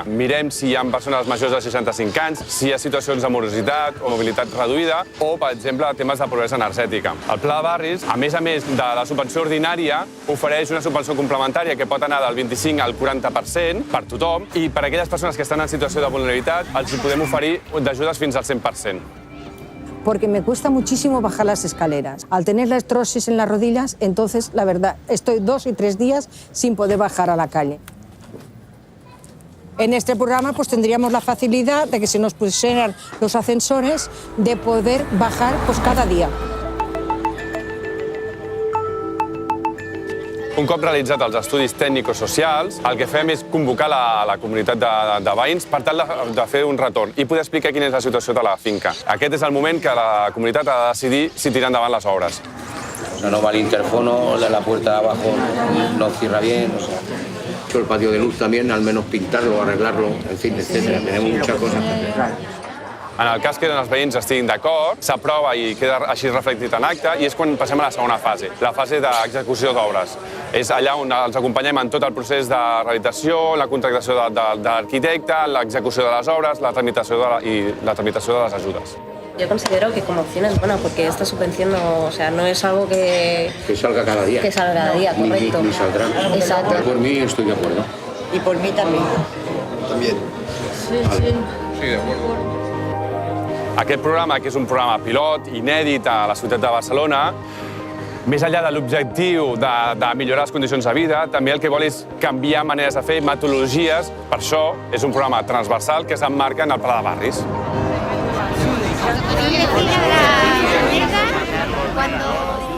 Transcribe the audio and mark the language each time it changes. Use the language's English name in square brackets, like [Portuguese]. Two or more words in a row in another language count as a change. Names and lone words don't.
[Catalan] Mirem si hi ha persones majors de 65 anys, si hi ha situacions de morositat o mobilitat reduïda o, per exemple, temes de pobresa energètica. El Pla de Barris, a més de la subvenció ordinària, ofereix una subvenció complementària que pot anar del 25 al 40% per tothom i per a aquelles persones que estan en situació de vulnerabilitat els podem oferir d'ajudes fins al 100%. [Spanish] Porque me cuesta muchísimo bajar las escaleras. Al tener la artrosis en las rodillas, entonces, la verdad, estoy 2 y 3 días sin poder bajar a la calle. En este programa pues tendríamos la facilidad de que se nos pusieran los ascensores, de poder bajar pues cada día. [Catalan] Un cop realitzats els estudis tècnico-socials, el que fem és convocar la comunitat de veïns per tal de fer un retorn i poder explicar quina és la situació de la finca. Aquest és el moment que la comunitat ha de decidir si tirar endavant les obres. [Spanish] No va el interfono, la puerta de abajo no cierra bien, o sea, el patio de luz también, al menos pintarlo, arreglarlo, en fin, etcétera. Tenemos muchas cosas que hacer. [Catalan] En el cas que els veïns estiguin d'acord, s'aprova i queda així reflectit en acte i és quan passem a la segona fase, la fase d'execució d'obres. És allà on els acompanyem en tot el procés de rehabilitació, la contractació de l'arquitecte, l'execució de les obres, la tramitació de les ajudes. [Spanish] Yo considero que como opción es buena porque esta subvención no es algo que salga cada día. Que salga cada día, correcto. Ni saldrá. Exacto. Por mí estoy de acuerdo. Y por mí también. También. Sí, sí. Sí, de acuerdo. [Catalan] Aquest programa, que és un programa pilot, inèdit a la ciutat de Barcelona, més enllà de l'objectiu de millorar les condicions de vida, també el que vol és canviar maneres de fer, metodologies. Per això és un programa transversal que s'emmarca en el Pla de Barris. [Spanish] Cuando